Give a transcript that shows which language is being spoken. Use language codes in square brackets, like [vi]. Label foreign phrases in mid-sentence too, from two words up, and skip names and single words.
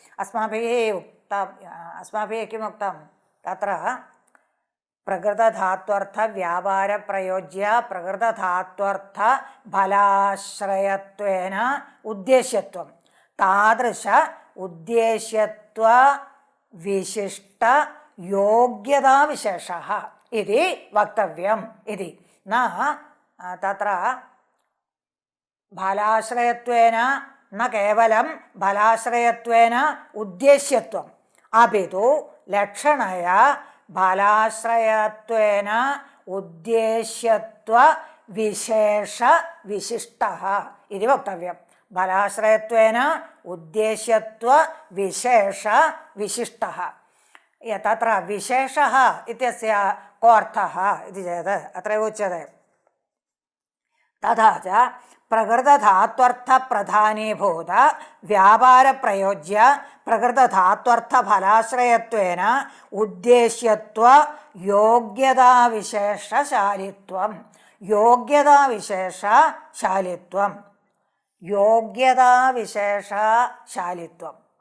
[sa] अस्माभिः किमुक्तं तत्र प्रकृतधात्वर्थ व्यापार प्रयोज्य प्रकृतधात्वर्थ फलाश्रयत्वेन उद्देश्यत्वं तादृश उद्देश्यत्व विशिष्ट योग्यता विशेषः इति वक्तव्यम् इति. न तत्र फलाश्रयत्वेन ന കേവലം ഫലാശ്രയത്വേന ഉദ്ദേശ്യത്വം അപിതു ലക്ഷണയ ഫലാശ്രയത്വേന ഉദ്ദേശ്യത്വ വിശേഷ വിശിഷ്ടഃ ഇതി വക്തവ്യം. ഫലാശ്രയത്വേന ഉദ്ദേശ്യത്വ വിശേഷ വിശിഷ്ടഃ. തത്ര വിശേഷः ഇത്യस्य को अर्थः इति चेत् अत्रैव उच्यते. तथा च प्रकृतधात्वर्थप्रधानीभूत व्यापारप्रयोज्य प्रकृतधात्वर्थफलाश्रयत्वेन उद्देश्यत्व योग्यताविशेषशालित्वं योग्यताविशेषशालित्वं योग्यताविशेषशालित्वम्.